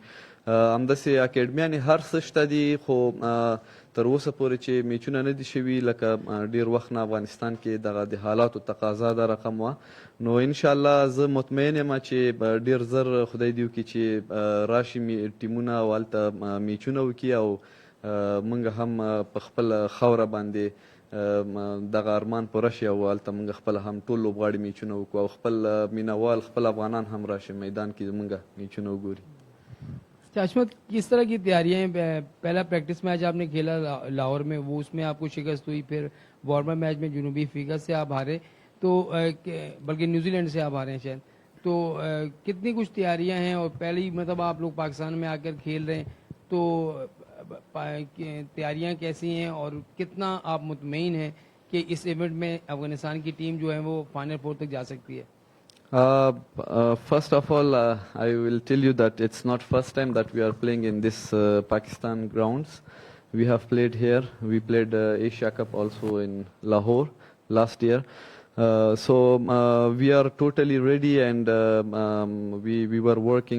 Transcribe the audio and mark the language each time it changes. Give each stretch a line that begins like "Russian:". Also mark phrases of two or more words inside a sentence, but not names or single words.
Pashto: همداسې اکیډمیانې هر څه شته دي خو تر اوسه پورې چې میچونه نه دي شوي لکه ډیر وخت نه افغانستان کې دغه د حالاتو تقاضا دا رقم وه نو انشاءالله زه مطمئن یم چې ډیر زر خدای دې وکړي چې راشي ټیمونه او هلته میچونه وکړي او موږ هم په خپل خاوره باندې دغه ارمان پوره شي او هلته موږ خپل هم ټول لوبغاړي میچونه وکړو او خپل مینوال خپل افغانان هم راشي میدان کې موږ میچونه وګوري
Urdu: چشمت کس طرح کی تیاریاں ہیں پہلا
English: practice match
Urdu: آپ نے کھیلا لاہور میں وہ اس میں آپ کو شکست ہوئی پھر
English: warm up match
Urdu: میں جنوبی افریقہ سے آپ ہارے تو بلکہ نیوزی لینڈ سے آپ ہارے ہیں شاید تو کتنی کچھ تیاریاں ہیں اور پہلے ہی مطلب آپ لوگ پاکستان میں آ کر کھیل رہے ہیں تو تیاریاں کیسی ہیں اور کتنا آپ مطمئن ہیں کہ اس ایونٹ میں افغانستان کی ٹیم جو ہے وہ
English: final four
Urdu: تک جا سکتی ہے?
English: First of all, I will tell you that it's not first time that we are playing in this Pakistan grounds. We have played here. We played Asia Cup also in Lahore last year. We are totally ready, and we were working.